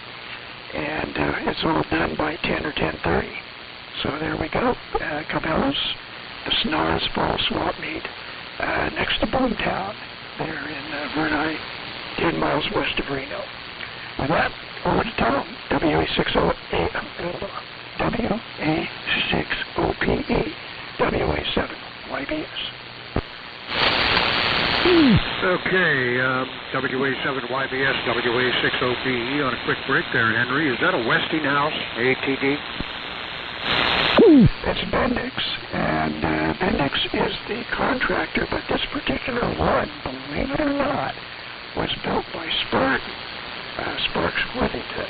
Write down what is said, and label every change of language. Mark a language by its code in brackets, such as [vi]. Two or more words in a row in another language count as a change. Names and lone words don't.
[en] And it's all done by 10 or 10:30. So there we go. Cabela's, the SNARS Fall Swap Meet, next to Boomtown, there in Verdi, 10 miles west of Reno. With that, over to Tom, WA6OPE, WA7YBS. Okay, WA7YBS, WA6OPE on a quick break there, Henry. Is that a Westinghouse ATD? It's Bendix, and Bendix is the contractor, but this particular one, believe it or not, was built by Sparks Worthington.